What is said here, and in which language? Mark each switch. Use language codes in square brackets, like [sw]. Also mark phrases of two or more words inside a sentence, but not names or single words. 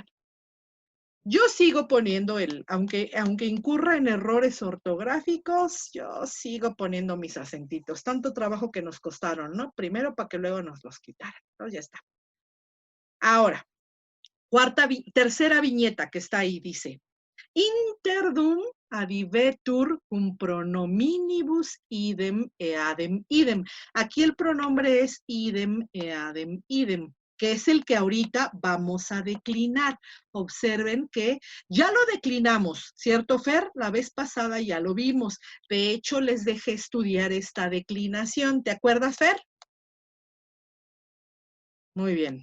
[es] Yo sigo poniendo aunque incurra en errores ortográficos, yo sigo poniendo mis acentitos. Tanto trabajo que nos costaron, ¿no? Primero para que luego nos los quitaran. Entonces ya está. Ahora, tercera viñeta que está ahí, dice, [la] interdum adivetur cum pronominibus idem eadem idem. [es] Aquí el pronombre es [la] idem eadem idem, [es] que es el que ahorita vamos a declinar. Observen que ya lo declinamos, ¿cierto, Fer? La vez pasada ya lo vimos. De hecho, les dejé estudiar esta declinación. ¿Te acuerdas, Fer? Muy bien.